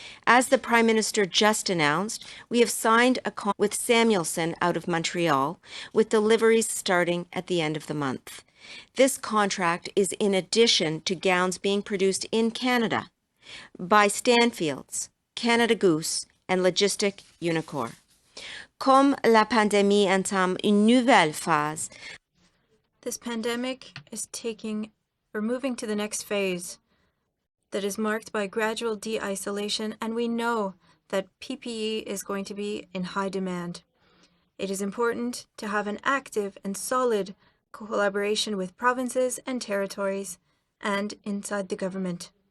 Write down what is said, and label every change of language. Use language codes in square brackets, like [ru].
[en] As the Prime Minister just announced, we have signed a contract with Samuelson out of Montreal, with deliveries starting at the end of the month. This contract is in addition to gowns being produced in Canada by Stanfields, Canada Goose, and Logistic Unicorn. [fr] Comme la pandémie entame une nouvelle phase, [en] This pandemic is moving to the next phase that is marked by gradual de-isolation, and we know that PPE is going to be in high demand. It is important to have an active and solid collaboration with provinces and territories and inside the government.